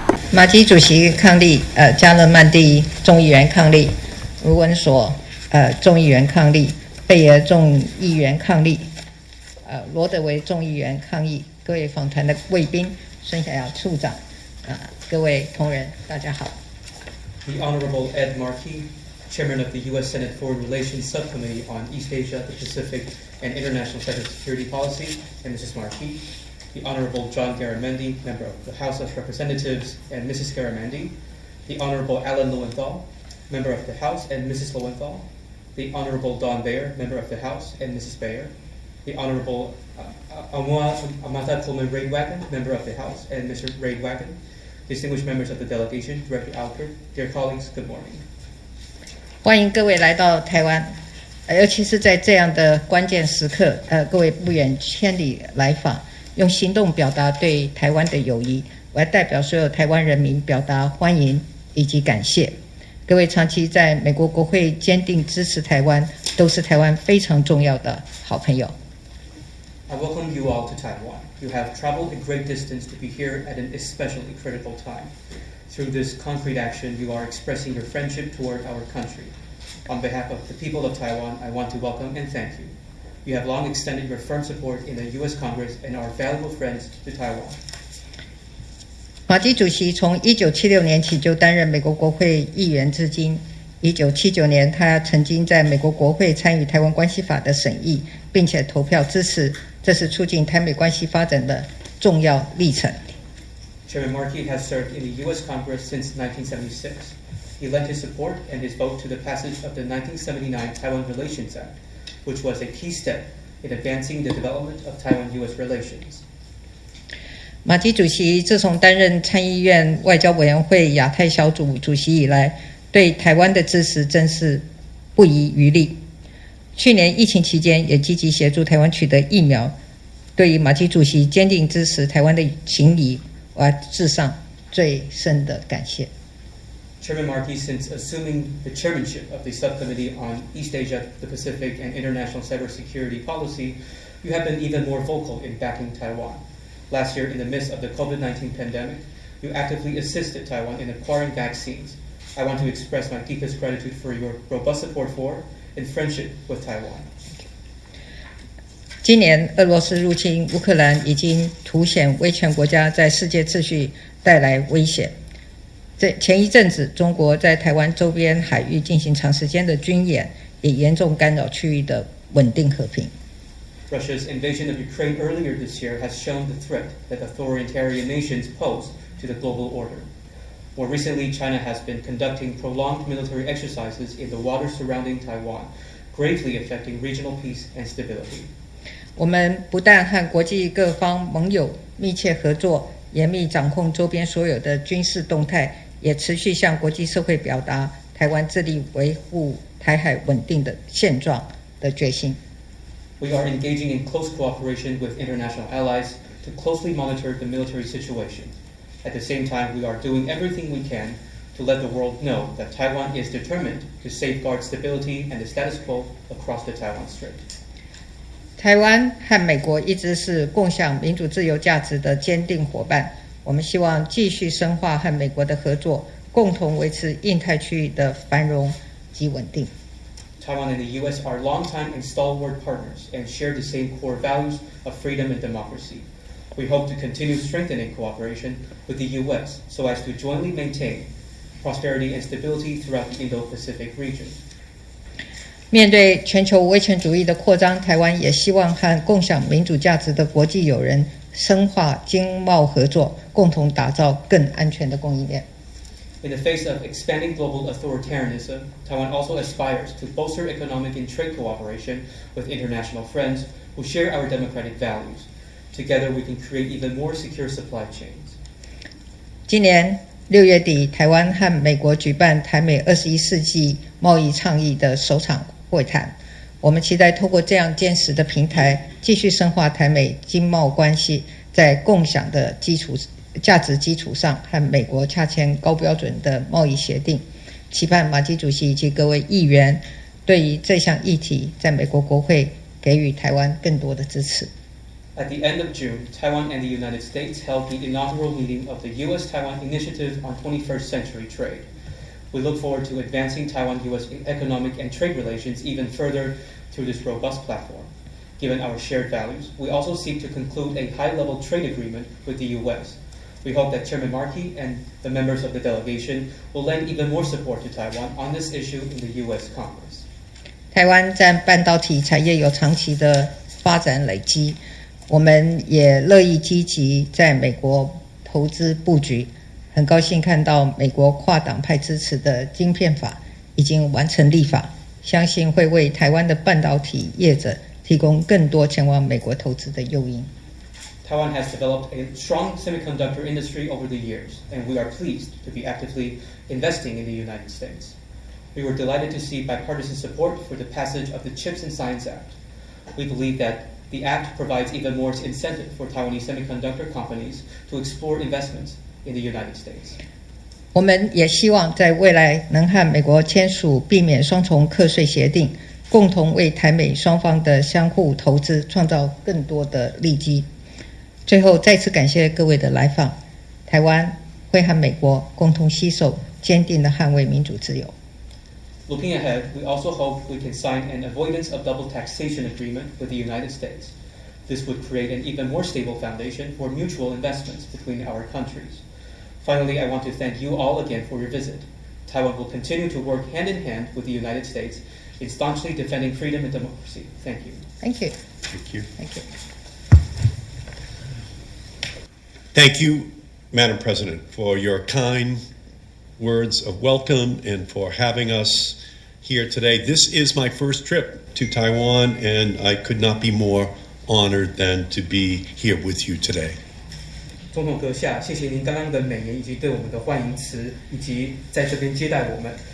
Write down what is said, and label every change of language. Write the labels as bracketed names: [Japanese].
[Chinese] 马基主席抗力，加勒曼第众议员抗力，卢文索众议员抗力，贝尔众议员抗力，罗德维众议员抗议，各位访谈的贵宾，孙小雅处长，各位同仁，大家好。 [English] The Honorable Ed Markey, Chairman of the U.S. Senate Foreign Relations Subcommittee on East Asia, the Pacific, and International Cybersecurity Policy, and Mrs. Markey. The Honorable John Garamendi, Member of the House of Representatives, and Mrs. Garamendi. The Honorable Alan Lowenthal, Member of the House, and Mrs. Lowenthal. The Honorable Don Bayer, Member of the House, and Mrs. Bayer. The Honorable Amata Coleman Raidwagon, Member of the House, and Mr. Raidwagon. Distinguished members of the delegation, Director Alford, dear colleagues, good morning. [Chinese] 欢迎各位来到台湾，尤其是在这样的关键时刻，各位不远千里来访，用行动表达对台湾的友谊。我要代表所有台湾人民表达欢迎以及感谢。各位长期在美国国会坚定支持台湾，都是台湾非常重要的好朋友。 [English] I welcome you all to Taiwan. You have traveled a great distance to be here at an especially critical time. Through this concrete action, you are expressing your friendship toward our country. On behalf of the people of Taiwan, I want to welcome and thank you. You have long extended your firm support in the U.S. Congress and are valuable friends to Taiwan. [Chinese] 马基主席从1976年起就担任美国国会议员至今。 1979年，他曾经在美国国会参与台湾关系法的审议，并且投票支持，这是促进台美关系发展的重要历程。 [English] Chairman Markey has served in the U.S. Congress since 1976. He lent his support and his vote to the passage of the 1979 Taiwan Relations Act, which was a key step in advancing the development of Taiwan-U.S. relations. [Chinese] 马基主席自从担任参议院外交委员会亚太小组主席以来，对台湾的支持真是不遗余力。去年疫情期间，也积极协助台湾取得疫苗。对于马基主席坚定支持台湾的情谊，我要致上最深的感谢。 [English] Chairman Markey, since assuming the chairmanship of the Subcommittee on East Asia, the Pacific, and International Cybersecurity Policy, you have been even more vocal in backing Taiwan. Last year, in the midst of the COVID-19 pandemic, you actively assisted Taiwan in acquiring vaccines. I want to express my deepest gratitude for your robust support for and friendship with Taiwan. [Chinese] 今年俄罗斯入侵乌克兰已经凸显威权国家在世界秩序带来威胁。前一阵子，中国在台湾周边海域进行长时间的军演，也严重干扰区域的稳定和平。 [English] Russia's invasion of Ukraine earlier this year has shown the threat that authoritarian nations pose to the global order. More recently, China has been conducting prolonged military exercises in the waters surrounding Taiwan, gravely affecting regional peace and stability. [Chinese] 我们不但和国际各方盟友密切合作，严密掌控周边所有的军事动态，也持续向国际社会表达台湾致力维护台海稳定的现状的决心。 [English] We are engaging in close cooperation with international allies to closely monitor the military situation. At the same time, we are doing everything we can to let the world know that Taiwan is determined to safeguard stability and the status quo across the Taiwan Strait. [Chinese] 台湾和美国一直是共享民主自由价值的坚定伙伴，我们希望继续深化和美国的合作，共同维持印太区域的繁荣及稳定。 [English] Taiwan and the U.S. are longtime and stalwart partners and share the same core values of freedom and democracy. We hope to continue strengthening cooperation with the U.S. so as to jointly maintain prosperity and stability throughout the Indo-Pacific region. [Chinese] 面对全球威权主义的扩张，台湾也希望和共享民主价值的国际友人深化经贸合作，共同打造更安全的供应链。 [English] In the face of expanding global authoritarianism, Taiwan also aspires to bolster economic and trade cooperation with international friends who share our democratic values. Together, we can create even more secure supply chains. [Chinese] 今年6月底，台湾和美国举办台美21世纪贸易倡议的首场会谈。我们期待透过这样坚实的平台，继续深化台美经贸关系，在共享的价值基础上，和美国洽签高标准的贸易协定。期盼马基主席以及各位议员对于这项议题，在美国国会给予台湾更多的支持。 [English] At the end of June, Taiwan and the United States held the inaugural meeting of the U.S.-Taiwan Initiative on 21st Century Trade. We look forward to advancing Taiwan-U.S. economic and trade relations even further through this robust platform. Given our shared values, we also seek to conclude a high-level trade agreement with the U.S. We hope that Chairman Markey and the members of the delegation will lend even more support to Taiwan on this issue in the U.S. Congress. [Chinese] 台湾在半导体产业有长期的发展累积，我们也乐意积极在美国投资布局。很高兴看到美国跨党派支持的晶片法已经完成立法，相信会为台湾的半导体业者提供更多前往美国投资的诱因。 [English] Taiwan has developed a strong semiconductor industry over the years, and we are pleased to be actively investing in the United States. We were delighted to see bipartisan support for the passage of the CHIPS and Science Act. We believe that the act provides even more incentive for Taiwanese semiconductor companies to explore investments in the United States. [Chinese] 我们也希望在未来能和美国签署避免双重课税协定，共同为台美双方的相互投资创造更多的利基。最后再次感谢各位的来访，台湾会和美国共同携手，坚定地捍卫民主自由。 [English] Looking ahead, we also hope we can sign an avoidance of double taxation agreement with the United States. This would create an even more stable foundation for mutual investments between our countries. Finally, I want to thank you all again for your visit. Taiwan will continue to work hand in hand with the United States in staunchly defending freedom and democracy. Thank you. Thank you. Thank you. Thank you. Thank you, Madam President, for your kind words of welcome and for having us here today. This is my first trip to Taiwan, and I could not be more honored than to be here with you today. [Chinese] 总统阁下，谢谢您刚刚的美言以及对我们的欢迎词，以及在这边接待我们。